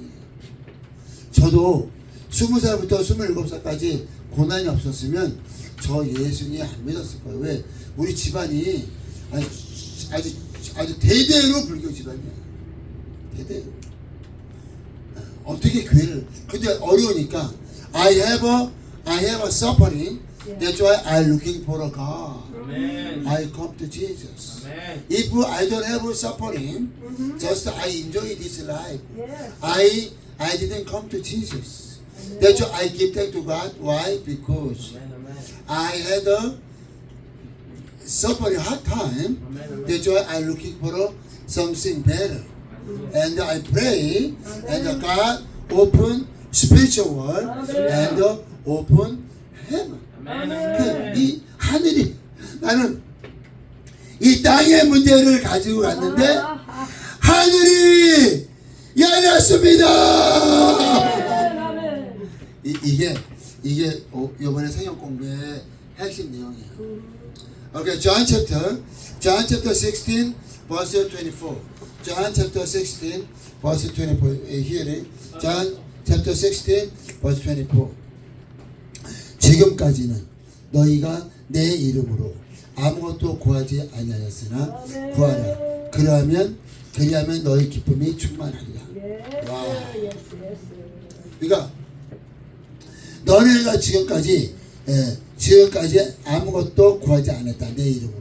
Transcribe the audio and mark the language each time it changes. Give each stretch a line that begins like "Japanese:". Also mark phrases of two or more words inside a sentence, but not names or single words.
Korean: 저도 20살부터 27살까지 고난이 없었으면 저 예수님 안 믿었을 거예요. 왜? 우리 집안이 아주 대대로 불교 집안이야. 대대로. 어떻게 교회를, 근데 어려우니까
English: I have a suffering. That's why I'm looking for a God. Amen. I come to Jesus. Amen. If I don't have suffering, just I enjoy this life. Yes. I didn't come to Jesus. That's why I give thanks to God. Why? Because I had a suffering hard time. That's why I'm looking for something better. And I pray, and God open spiritual world and open heaven.
Korean: 이 하늘이 나는 이 땅의 문제를 가지고 갔는데 하늘이 열렸습니다. 이게 이번에 성경 공부의 핵심 내용이에요.
English: Okay, John chapter 16, verse 24. John chapter 16, verse 24. Hearing. John chapter 16, verse 24.
Korean: 지금까지는 너희가 내 이름으로 아무것도 구하지 아니하였으나 구하라. 그리하면 너희 기쁨이 충만하리라. 와. 그러니까 너네가 지금까지 아무것도 구하지 않았다 내 이름으로.